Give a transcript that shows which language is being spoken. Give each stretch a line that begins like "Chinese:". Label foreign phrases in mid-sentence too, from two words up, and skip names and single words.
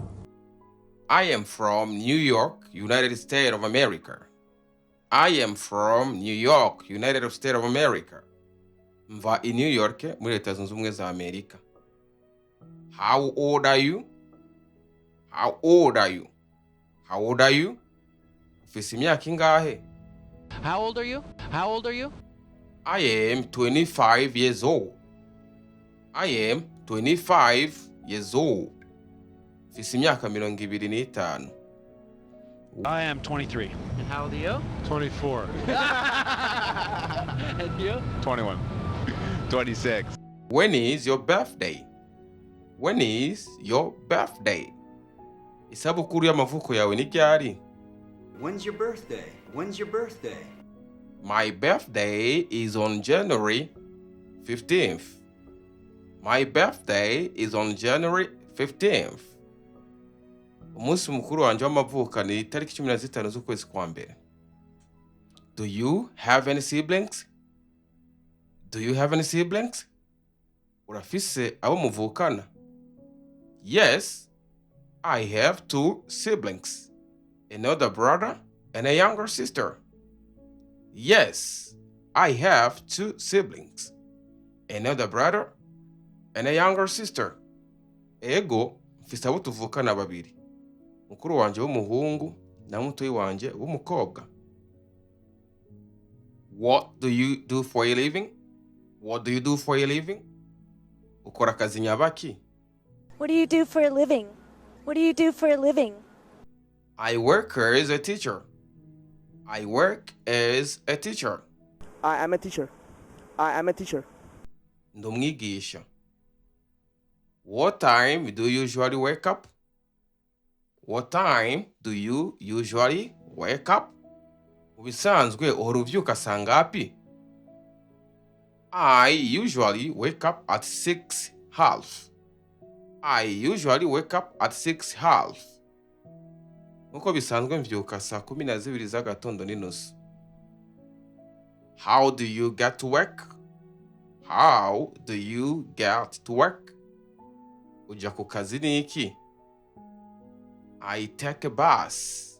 English: I am from New York, United States of America. I am from New York, United States of America.
Rundi: Mva in New York, muri Leta Zunze Ubumwe za Amerika.
English: How old are you? How old are you? How old are you?
Rundi: Ufise imyaka ingahe?
English: How old are you? How old are you? I am 25 years old. I am 25 years old.
Rundi: Ufise imyaka 25.
English: I am 23. And how old are you? 24. And you? 21. 26. When is your birthday? When is your birthday?
Rundi: Isabukuru y'amavuko yawe ni ryari?
English: When's your birthday? When's your birthday? My birthday is on January 15th. My birthday is on January 15th.
Rundi: Umunsi mukuru wanje w'amavuko ni itariki 15 z'ukwezi kwa mbere.
English: Do you have any siblings? Do you have any siblings?
Rundi: Urafise abo muvukana?
English: Yes, I have 2 siblings. An older brother and a younger sister. Yes, I have 2 siblings. An older brother and a younger sister.
Rundi: Ego, mfise abo tuvukana babiri. Mukuru wanje w'umuhungu na mutoyi wanje w'umukobwa.
English: What do you do for a living? What do you do for a living?
Rundi: Ukora kazi nyabaki?
English: What do you do for a living? What do you do for a living? I work as a teacher. I work as a teacher. I am a teacher. I am a teacher.
Rundi: Ndumwigisha.
English: What time do you usually wake up? What time do you usually wake up?
Rundi: Ubisanzwe uhora uvyuka saa ngapi?
English: I usually wake up at 6:30. I usually wake up at 6:30.
Rundi: Nuko bisanzwe mvyuka saa 12 z'agatondo n'inusu.
English: How do you get to work? How do you get to work?
Rundi: Uja ku kazi niki?
English: I take a bus.